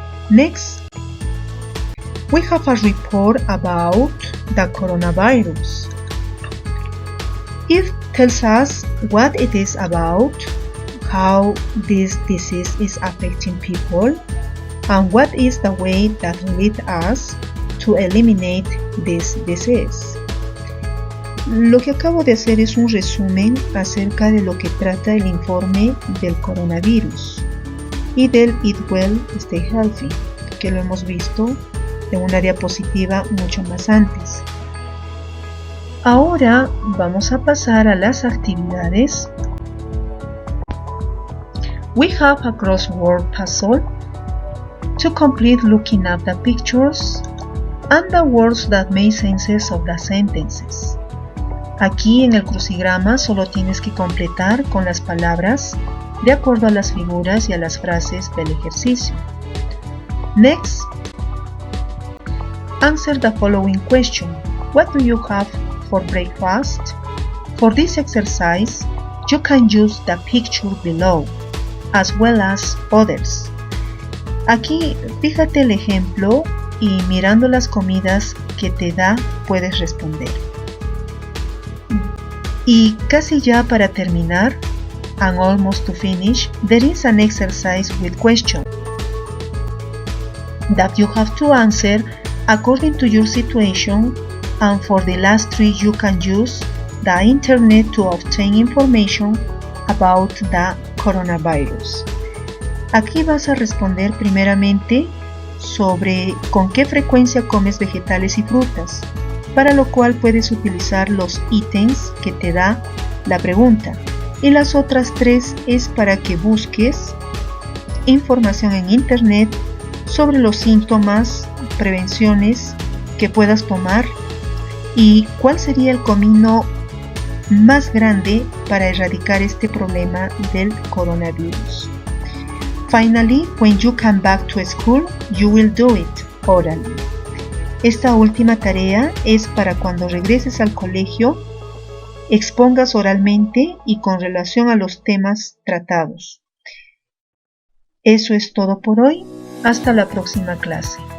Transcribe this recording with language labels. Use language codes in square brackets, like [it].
[en] Next, we have a report about the coronavirus. It tells us what it is about, how this disease is affecting people, and what is the way that leads us to eliminate this disease. [es] Lo que acabo de hacer es un resumen acerca de lo que trata el informe del coronavirus y del Eat Well, Stay Healthy, que lo hemos visto en una diapositiva mucho más antes. Ahora vamos a pasar a las actividades. [en] We have a crossword puzzle to complete looking up the pictures and the words that make sense of the sentences. [es] Aquí en el crucigrama solo tienes que completar con las palabras de acuerdo a las figuras y a las frases del ejercicio. [en] Next, answer the following question. What do you have for breakfast? For this exercise, you can use the picture below, as well as others. [es] Aquí, fíjate el ejemplo y mirando las comidas que te da, puedes responder. Y casi ya para terminar, [en] and almost to finish, there is an exercise with questions that you have to answer according to your situation, and for the last three you can use the internet to obtain information about the coronavirus. [es] Aquí vas a responder primeramente sobre con qué frecuencia comes vegetales y frutas, para lo cual puedes utilizar los ítems que te da la pregunta. Y las otras tres es para que busques información en internet sobre los síntomas, prevenciones que puedas tomar y cuál sería el camino más grande para erradicar este problema del coronavirus. [en] Finally, when you come back to school, you will do it orally. [es] Esta última tarea es para cuando regreses al colegio, expongas oralmente y con relación a los temas tratados. Eso es todo por hoy. Hasta la próxima clase.